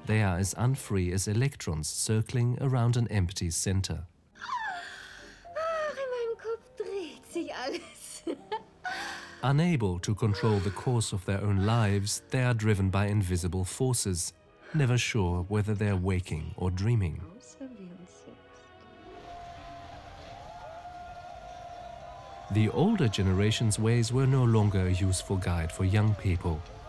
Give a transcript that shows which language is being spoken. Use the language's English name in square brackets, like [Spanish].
[English] They are as unfree as electrons circling around an empty center. [German] Ach, in meinem Kopf dreht sich alles. [English] Unable to control the course of their own lives, they are driven by invisible forces, never sure whether they are waking or dreaming. The older generation's ways were no longer a useful guide for young people.